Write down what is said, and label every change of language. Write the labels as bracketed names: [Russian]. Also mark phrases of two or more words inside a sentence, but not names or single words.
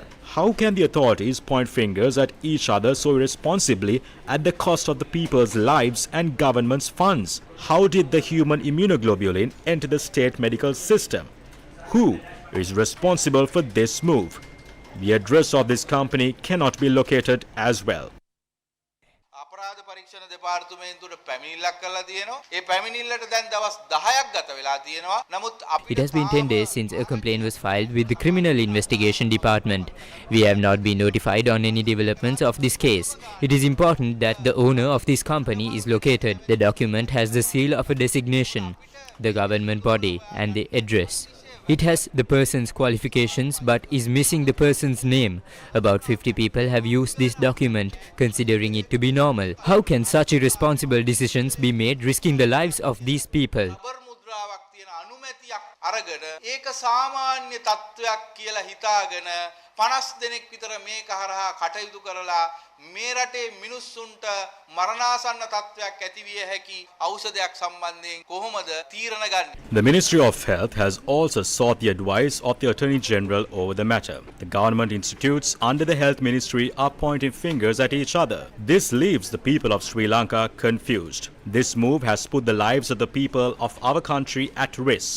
[English] How can the authorities point fingers at each other so irresponsibly at the cost of the people's lives and government's funds? How did the human immunoglobulin enter the state medical system? Who is responsible for this move? The address of this company cannot be located as well. [Sinhala] අපරාධ පරීක්ෂණ දෙපාර්තමේන්තුවට පැමිණිල්ලක් කරලා තියෙනවා. ඒ පැමිණිල්ලට දැන් දවස් 10ක් ගත වෙලා තියෙනවා. නමුත් [English] It has been 10 days since a complaint was filed with the Criminal Investigation Department. We have not been notified on any developments of this case. It is important that the owner of this company is located. The document has the seal of a designation, the government body, and the address. It has the person's qualifications but is missing the person's name. About 50 people have used this document, considering it to be normal. How can such irresponsible decisions be made, risking the lives of these people? [Sinhala] අරගෙන ඒක සාමාන්‍ය තත්වයක් කියලා හිතාගෙන 50 දෙනෙක් විතර මේක හරහා කටයුතු කරලා මේ රටේ මිනිස්සුන්ට මරණාසන්න තත්වයක් ඇති විය හැකි ඖෂධයක් සම්බන්ධයෙන් කොහොමද තීරණ ගන්නේ? [English] The Ministry of Health has also sought the advice of the Attorney General over the matter. The government institutes under the Health Ministry are pointing fingers at each other. This leaves the people of Sri Lanka confused. This move has put the lives of the people of our country at risk.